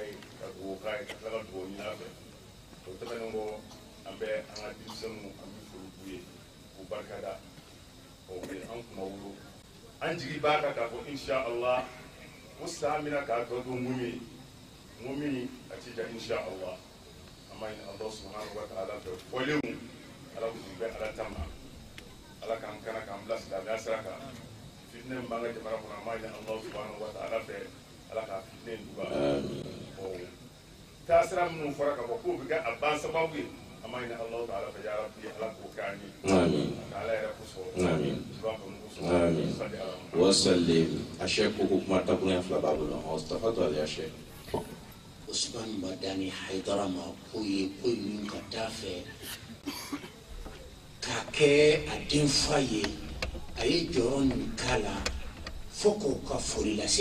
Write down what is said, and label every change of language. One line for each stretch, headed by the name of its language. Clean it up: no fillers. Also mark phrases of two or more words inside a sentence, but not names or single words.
Bambara: ye ka dugawu k'a ye ka tila ka dugawu ɲini a fɛ o tɛmɛnen kɔ an bɛ an ka denmisɛnninw an bɛ foli k'u ye k'u barikada o ye an kunna wolo an jigi b'a kan k'a fɔ inshallah o san bɛna k'a tɔ to mun ye a ti ja inshallah an b'a ɲini
Arabic: الله سبحانه وتعالى
Bambara: fɛ fɔlenw ala k'u bɛ ala ta ma ala k'an kana k'an bila silamɛya sira kan fitinɛ min b'an ka jamana kɔnɔ an b'a ɲini
Arabic: الله سبحانه وتعالى
Bambara: fɛ ala k'a fitinɛ in duba taasira minnu fɔra k'a fɔ k'o bɛ kɛ a ban sababu ye an b'a ɲini Allah ta'ala fɛ
Arabic: يا رب
Bambara: ala k'o kɛ an ye ala yɛrɛ kosɔn wasallim a sheikh ko kuma takunya fila b'a bolo Mustafa Ali Sheikh Usman Madani Haidara ma ko ye ko min ka taa fɛ k'a kɛ a den fa ye a ye jɔyɔrɔ min k'a la fo k'o ka foli lase